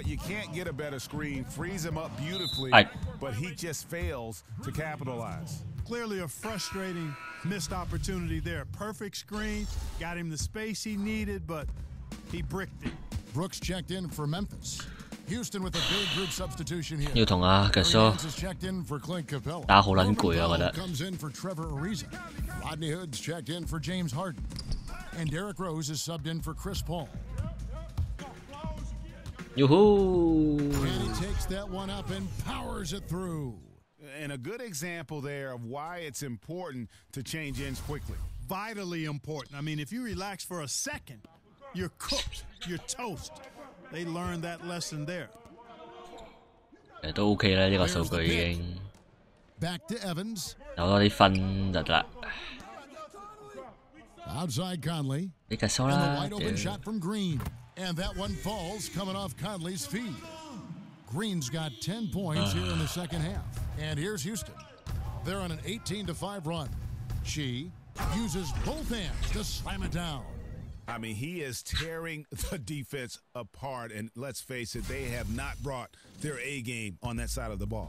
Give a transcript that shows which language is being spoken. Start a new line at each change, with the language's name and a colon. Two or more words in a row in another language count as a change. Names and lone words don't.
English: You can't get a better screen. Frees him up beautifully, but he just fails to capitalize. Clearly a frustrating missed opportunity there. Perfect screen, got him the space he needed, but he bricked it. Brooks checked in for Memphis. Houston with a big group substitution here.
Cantonese: 要同阿 Gasol
English: checked in for Clint Capella.
Cantonese: 打好撚攰啊！我覺得。
English: Comes in for Trevor Ariza. Rodney Hood's checked in for James Harden. And Derrick Rose is subbed in for Chris Paul. Yoo-hoo! And he takes that one up and powers it through. And a good example there of why it's important to change ends quickly. Vitally important. If you relax for a second, you're cooked. You're toast. They learned that lesson there.
Cantonese: 都 OK 啦，呢個數據已經
English: Back to Evans.
Cantonese: 有多啲分就得啦。
English: Outside Conley.
Cantonese: 你Gasol 啦。
English: And the wide open shot from Green. And that one falls coming off Conley's feet. Green's got 10 points here in the second half. And here's Houston. They're on an 18-5 run. Chi uses both hands to slam it down. I mean, he is tearing the defense apart, and let's face it, they have not brought their A game on that side of the ball.